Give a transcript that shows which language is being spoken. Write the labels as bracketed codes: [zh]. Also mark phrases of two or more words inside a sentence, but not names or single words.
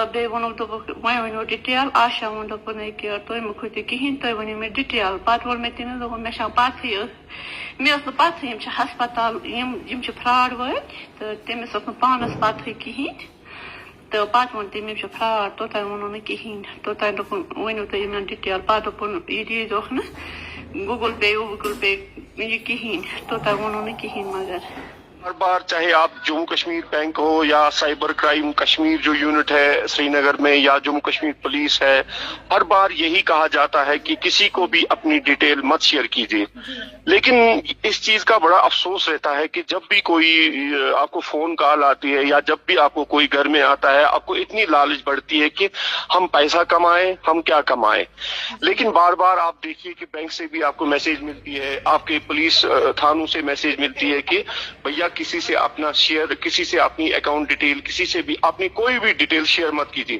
[ks] بیٚیہِ ووٚنُکھ دوٚپُکھ وۄنۍ ؤنِو ڈِٹیل آشا ووٚن دوٚپُن کہِ تُہۍ مہٕ کھوٗژِو کِہیٖنۍ تُہۍ ؤنِو مےٚ ڈِٹیل پتہٕ ووٚن مےٚ تٔمِس دوٚپُن مےٚ چھَنہٕ پتہٕے مےٚ ٲس نہٕ پتہٕے یِم چھِ ہسپتال یِم چھِ فراڈ وٲلۍ تہٕ تٔمِس ٲس نہٕ پانس پتہٕے کِہیٖنۍ تہٕ پتہٕ ووٚن تٔمۍ یِم چھِ فراڈ توٚتانۍ ووٚنُن نہٕ کِہیٖنۍ توٚتانۍ دوٚپُن ؤنِو تُہۍ یِمن ڈِٹیل پتہٕ دوٚپُن یہِ دیٖزیوکھ نہٕ گوٗگل پے ووٗگل پے یہِ کِہیٖنۍ توٚتانۍ ووٚنُن نہٕ کِہیٖنۍ مگر [ur] ہر بار چاہے آپ جموں کشمیر بینک ہو یا سائبر کرائم کشمیر جو یونٹ ہے سری نگر میں یا جموں کشمیر پولیس ہے، ہر بار یہی کہا جاتا ہے کہ کسی کو بھی اپنی ڈیٹیل مت شیئر کیجیے، لیکن اس چیز کا بڑا افسوس رہتا ہے کہ جب بھی کوئی آپ کو فون کال آتی ہے یا جب بھی آپ کو کوئی گھر میں آتا ہے، آپ کو اتنی لالچ بڑھتی ہے کہ ہم پیسہ کمائیں، ہم کیا کمائیں، لیکن بار بار آپ دیکھیے کہ بینک سے بھی آپ کو میسج ملتی ہے، آپ کے پولیس تھانوں سے میسج ملتی ہے کہ بھیا کسی سے اپنا شیئر، کسی سے اپنی اکاؤنٹ ڈیٹیل، کسی سے بھی اپنی کوئی بھی ڈیٹیل شیئر مت کیجیے۔